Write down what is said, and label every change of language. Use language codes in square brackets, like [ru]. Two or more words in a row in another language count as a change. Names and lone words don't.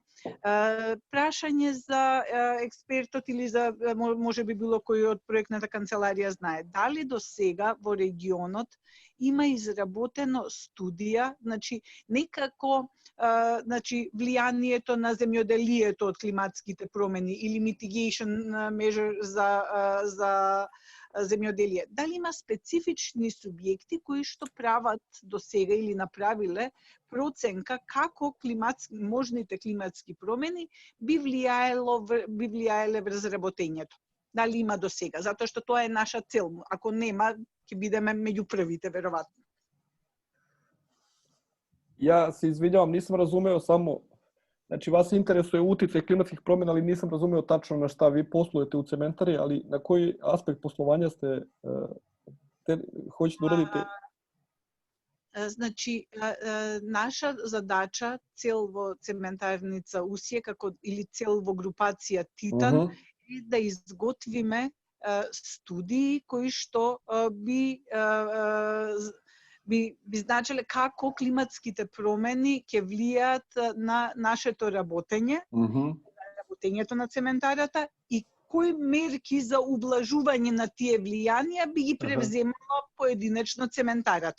[mk] Прашање за експертот или за можеби било кој од проектната канцеларија знае, дали до сега во регионот има изработено студија, значи некако влијанието на земјоделието од климатските промени или [en] mitigation measure [mk] за земјоделие. Дали има специфични субјекти кои што прават до сега или направиле проценка како можните климатски промени би влијаеле врз работењето? Дали има до сега? Затоа што тоа е наша цел. Ако нема, ќе бидеме меѓу првите, веројатно. [sr] Ja se izvinjavam, nisam razumeo samo, znači vas interesuje uticaj klimatskih promjena, ali nisam razumeo tačno na šta vi poslujete u cementari, ali na koji aspekt poslovanja ste hoćete da uradite? [mk] Значи, наша задача, цел во цементарница Усие, или цел во групација Титан, е да изготвиме студии кои што би значиле како климатските промени ќе влијаат на нашето работење, работењето на цементарата и кои мерки за ублажување на тие влијанија би ги превземала поединечно цементарата.